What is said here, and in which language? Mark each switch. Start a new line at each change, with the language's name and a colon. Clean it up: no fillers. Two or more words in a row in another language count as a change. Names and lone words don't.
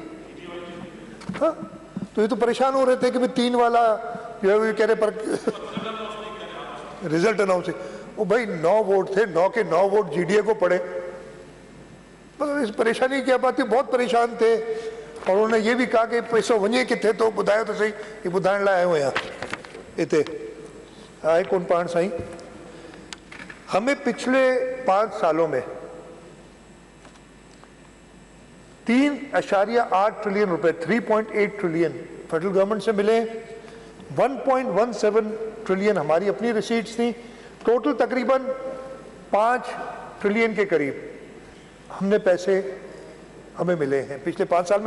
Urdu: ہاں، تو یہ تو پریشان ہو رہے تھے کہ بھائی 3 والا جو ہے کہہ رہے پر رزلٹ اناؤنس ہے. وہ بھائی 9 ووٹ تھے، 9 کے 9 ووٹ جی ڈی اے کو پڑے. مطلب اس پریشانی کی بات تھی، بہت پریشان تھے. اور انہوں نے یہ بھی کہا کہ پیسہ
Sindhi: वञे किथे तो ॿुधायो तो सही, ये ॿुधाइण लाइ आयो आहियां हिते। आए कौन पाण साईं,
Urdu: ہمیں پچھلے 5 سالوں میں 3.8 ٹریلین روپے 3.8 ٹریلین
English: federal government
Urdu: سے ملے، 1.17 ٹریلین ہماری اپنی رسیٹس تھی، ٹوٹل تقریباً 5 ٹریلین کے قریب ہم نے پیسے ہمیں ملے ہیں پچھلے 5 سال میں.